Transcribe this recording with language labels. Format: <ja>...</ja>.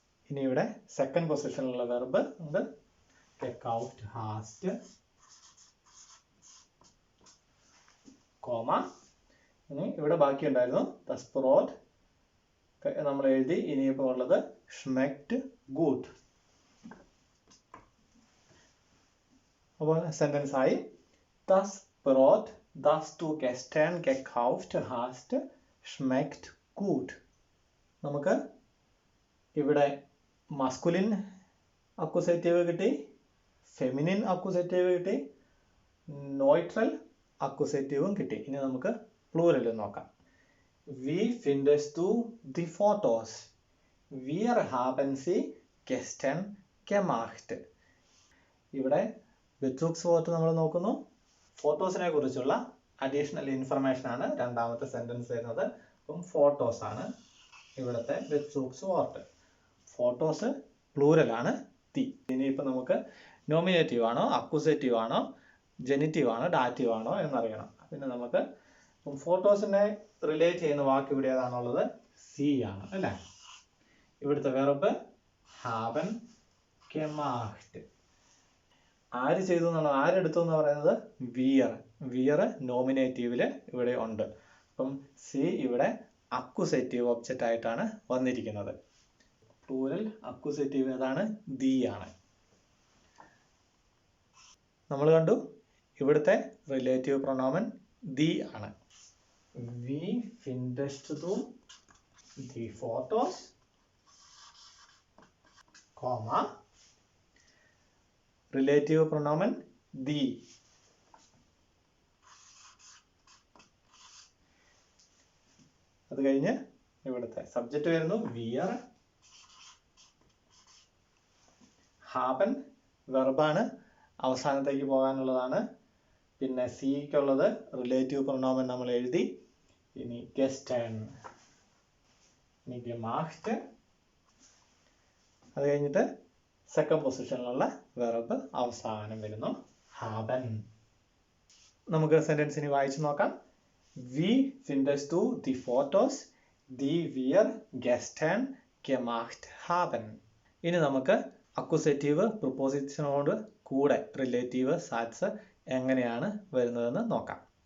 <ml>ഇനി ഇവിടെ second പൊസിഷനിലുള്ള verb ഉണ്ട് gekauft hast, കോമ. ഇനി ഇവിടെ ബാക്കി ഉണ്ടായിരുന്നു das Brot നമ്മൾ എഴുതി. ഇനിയിപ്പോൾ ഉള്ളത് schmeckt gut.</ml> <de>അപ്പോൾ സെന്റൻസ് ആയി das Brot, das du gestern gekauft hast, schmeckt gut.</de> <ml>നമുക്ക് ഇവിടെ മസ്കുലിൻ അക്യൂസേറ്റീവ് കിട്ടി, ഫെമിനിൻ അക്യൂസേറ്റീവ് കിട്ടി, നോയിട്രൽ അക്യൂസേറ്റീവും കിട്ടി. ഇനി നമുക്ക് പ്ലൂറൽ നോക്കാം.</ml> <de>Wie findest du die Fotos? Wir haben sie gestern gemacht.</de> <ml>ഇവിടെ ബെസൂഗ്സ്വർട്ട് നമ്മൾ നോക്കുന്നു. ഫോട്ടോസിനെ കുറിച്ചുള്ള അഡീഷണൽ ഇൻഫർമേഷൻ ആണ് രണ്ടാമത്തെ സെന്റൻസ് വരുന്നത്. അപ്പം ഫോട്ടോസ് ആണ് ഇവിടുത്തെ ബെസൂഗ്സ്വർട്ട്. ഫോട്ടോസ് പ്ലൂറൽ ആണ്, തി. ഇനിയിപ്പോൾ നമുക്ക് നോമിനേറ്റീവ് ആണോ അക്യൂസേറ്റീവ് ആണോ ജെനിറ്റീവ് ആണോ ഡാറ്റീവ് ആണോ എന്നറിയണം. പിന്നെ നമുക്ക് ഫോട്ടോസിനെ റിലേറ്റ് ചെയ്യുന്ന വാക്ക് ഇവിടെ ഏതാണുള്ളത്? സി ആണ് അല്ലേ. ഇവിടുത്തെ വെർബ് ഹാവൻ gemacht. ആര് ചെയ്തു എന്നാണ്, ആരെടുത്തു എന്ന് പറയുന്നത്? വിയർ. വിയർ നോമിനേറ്റീവില് ഇവിടെ ഉണ്ട്. അപ്പം സി ഇവിടെ അക്യൂസേറ്റീവ് ഒബ്ജക്റ്റ് ആയിട്ടാണ് വന്നിരിക്കുന്നത്. പ്ലൂറൽ അക്യൂസേറ്റീവ് ഏതാണ്? ദി ആണ്. നമ്മൾ കണ്ടു ഇവിടുത്തെ റിലേറ്റീവ് പ്രൊനോമൻ ദി ആണ്.</ml> <de>Wie findest du die Fotos, കോമ റിലേറ്റീവ് പ്രൊനോമൻ ദി.</de> <ml>അത് കഴിഞ്ഞ് ഇവിടുത്തെ സബ്ജക്റ്റ് വരുന്നു വിയർ. ഹാബൻ വെർബാണ്, അവസാനത്തേക്ക് പോകാനുള്ളതാണ്. പിന്നെ സിക്കുള്ളത് റിലേറ്റീവ് പ്രൊനോമൻ നമ്മൾ എഴുതി. ഇനി gestern, ഇനി gemacht. അത് കഴിഞ്ഞിട്ട് സെക്കൻഡ് പൊസിഷനിലുള്ള വെർബ് അവസാനം വരുന്നു haben. നമുക്ക് സെന്റൻസ് ഇനി വായിച്ചു നോക്കാം.</ml> <de>Wie findest du die Fotos, die wir gestern gemacht haben?</de> <ml>ഇനി നമുക്ക് അക്യൂസേറ്റീവ് പ്രിപ്പോസിഷനോട് കൂടെ റിലേറ്റീവ് സാറ്റ്സ് എങ്ങനെയാണ് വരുന്നതെന്ന് നോക്കാം.</ml>